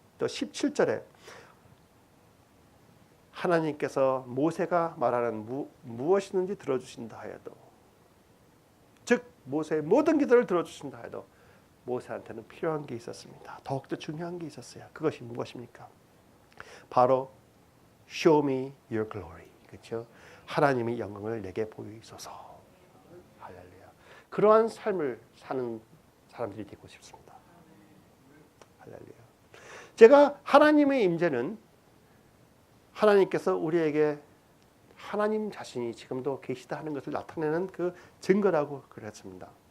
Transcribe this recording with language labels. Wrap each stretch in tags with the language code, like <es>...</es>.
<ko>또 17절에 하나님께서 모세가 말하는 무엇이든지 들어주신다 하여도 즉 모세의 모든 기도를 들어주신다 해도 모세한테는 필요한 게 있었습니다. 더욱더 중요한 게 있었어요. 그것이 무엇입니까?</ko> <en>바로 Show me your glory.</en> <ko>그렇죠? 하나님의 영광을 내게 보이소서. 할렐루야. 그러한 삶을 사는 사람들이 되고 싶습니다. 할렐루야. 제가 하나님의 임재는 하나님께서 우리에게 하나님 자신이 지금도 계시다 하는 것을 나타내는 그 증거라고 그랬습니다.</ko>